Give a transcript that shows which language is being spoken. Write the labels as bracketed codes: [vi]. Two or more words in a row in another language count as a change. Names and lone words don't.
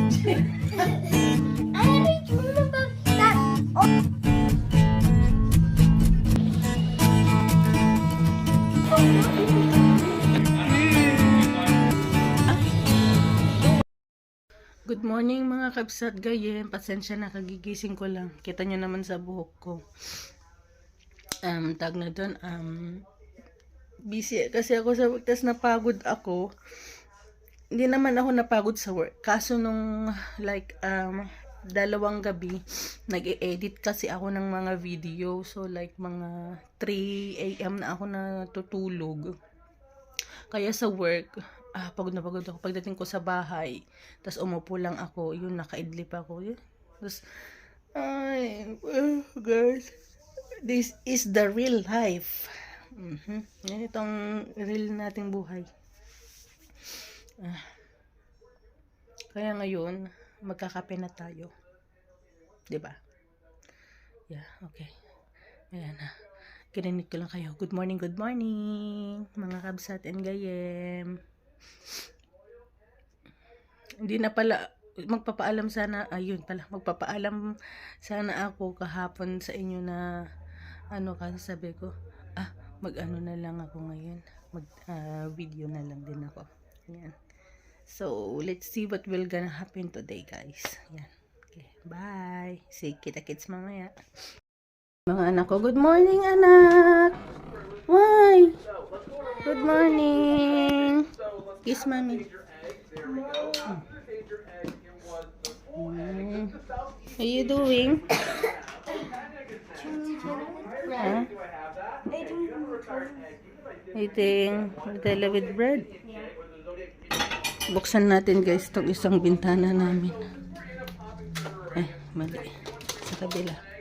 [en] Good morning [tl] mga [ilo] kabsat gayem. [tl] Pasensya na, kagigising ko lang. Kita nyo naman sa buhok ko. Tag na doon. Busy kasi ako sa work. Tas napagod ako. Hindi naman ako napagod sa work. Kaso nung dalawang gabi, nag-e-edit kasi ako ng mga video. [en] So like [tl] mga 3 AM na ako natutulog. Kaya sa work, pagod na pagod ako. Pagdating ko sa bahay, tas umupo lang ako, yun, nakaidlip ako. Yun. Tas, guys, [en] this is the real life. [tl] Yan itong real nating buhay. Kaya ngayon, magkakape na tayo. 'Di ba? [en] Yeah, okay. [tl] Ayan na. Kininig ko lang kayo. [en] Good morning, [tl] mga kabsat and gayem. Hindi na pala, magpapaalam sana ako kahapon sa inyo na, kasi sabi ko, mag-ano na lang ako ngayon. Video na lang din ako. Ayan. [en] So, let's see what will gonna happen today, guys. Ayan. Okay, bye. See, [tl] kita-kits mamaya. Mga anak ko, [en] good morning [tl] anak. [en] Why? Good morning. Kiss mommy. How you doing? Huh? Eating Nutella with bread. [tl] Buksan natin guys itong isang bintana namin. Mali. Sa kabila.